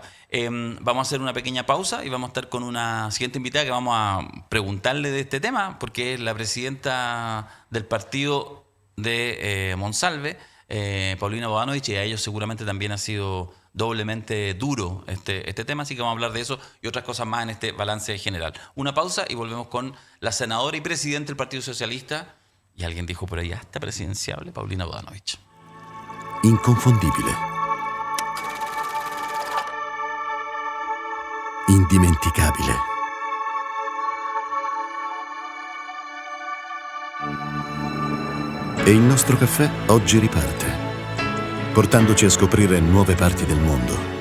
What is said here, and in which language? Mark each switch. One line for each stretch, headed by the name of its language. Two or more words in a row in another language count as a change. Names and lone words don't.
Spanish: Vamos a hacer una pequeña pausa y vamos a estar con una siguiente invitada que vamos a preguntarle de este tema, porque es la presidenta del partido de Monsalve, Paulina Bodanovich, y a ellos seguramente también ha sido doblemente duro este tema, así que vamos a hablar de eso y otras cosas más en este balance general. Una pausa y volvemos con la senadora y presidenta del Partido Socialista, y alguien dijo por ahí, hasta presidenciable, Paulina Bodanovich.
Italian: Inconfondibile. Indimenticabile. E il nostro caffè oggi riparte, portandoci a scoprire nuove parti del mondo.